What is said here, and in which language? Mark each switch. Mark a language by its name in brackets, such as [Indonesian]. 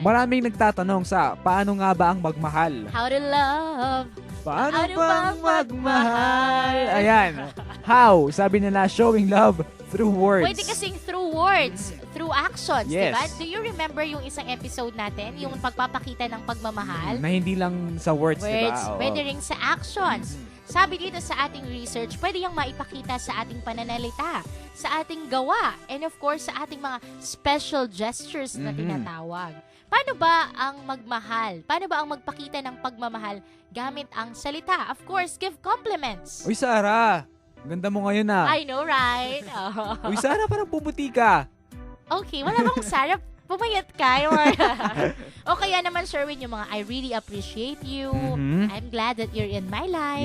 [Filipino] Maraming nagtatanong sa paano nga ba ang magmahal? [English] How to love. [Filipino] Paano Ano bang bang magmahal? Ayan. How? Sabi nila, [English] showing love through words. [Filipino] Pwede kasing [English] through words, through actions, Yes. [Filipino] diba? [English] Do you remember [Filipino] yung isang episode natin, yung pagpapakita ng pagmamahal? Na hindi lang sa words, diba? Oo. Pwede rin sa actions. Sabi dito sa ating research, pwede yung maipakita sa ating pananalita, sa ating gawa, and [English] of course, [Filipino] sa ating mga [English] special gestures [Filipino] na tinatawag. Paano ba ang magmahal? Paano ba ang magpakita ng pagmamahal gamit ang salita? [English] Of course, give compliments. [Filipino] Uy, Sarah. Ganda mo ngayon ah. [English] I know, right? [Filipino] Uy, Sarah, parang pumuti ka. Okay, wala bang Sarah? Pumayat ka. Yung o kaya naman, [English] Sherwin, yung mga I really appreciate you. I'm glad that you're in my life.